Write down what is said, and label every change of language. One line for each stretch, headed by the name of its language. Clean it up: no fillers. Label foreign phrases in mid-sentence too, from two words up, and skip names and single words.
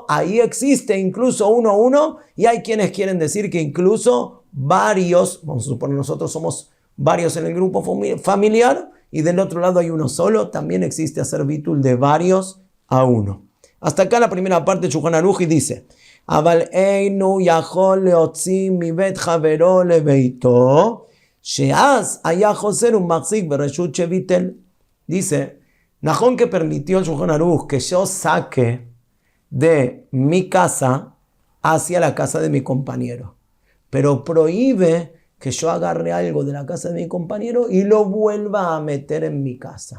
Spanish: Ahí existe incluso uno a uno, y hay quienes quieren decir que incluso varios, vamos a suponer nosotros somos varios en el grupo familiar y del otro lado hay uno solo, también existe hacer bitul de varios a uno. Hasta acá la primera parte de Shulchan Aruch, y dice,
Hebrew: אבל אינו יכול להוציא מבית חברו לביתו, שאז היה חוזר ומחזיק ברשות שביטל.
Spanish: Dice, Najón que permitió el Shulchan Aruch que yo saque de mi casa hacia la casa de mi compañero, pero prohíbe que yo agarre algo de la casa de mi compañero y lo vuelva a meter en mi casa.